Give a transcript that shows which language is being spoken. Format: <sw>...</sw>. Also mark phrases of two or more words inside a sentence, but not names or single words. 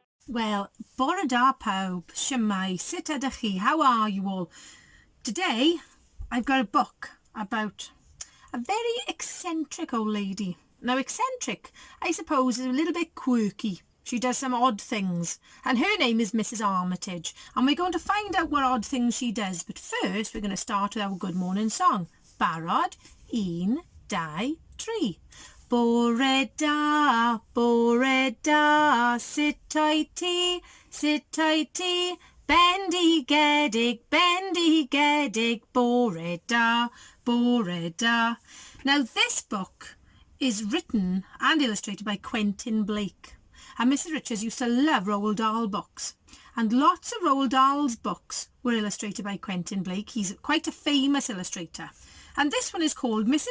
<cy>Well, bore da pawb, shwmae, sut ydych chi?</cy> <en>How are you all? Today, I've got a book about a very eccentric old lady. Now, eccentric, I suppose, is a little bit quirky. She does some odd things, and her name is Mrs. Armitage, and we're going to find out what odd things she does. But first, we're going to start with our good morning song.</en> <cy>Barod, un, dau, tri. Bore da, sut o'i ti, bendy gedig, bore da.</cy> <en>Now, this book is written and illustrated by Quentin Blake. And Mrs. Richards used to love Roald Dahl books. And lots of Roald Dahl's books were illustrated by Quentin Blake. He's quite a famous illustrator. And this one is called Mrs.</en>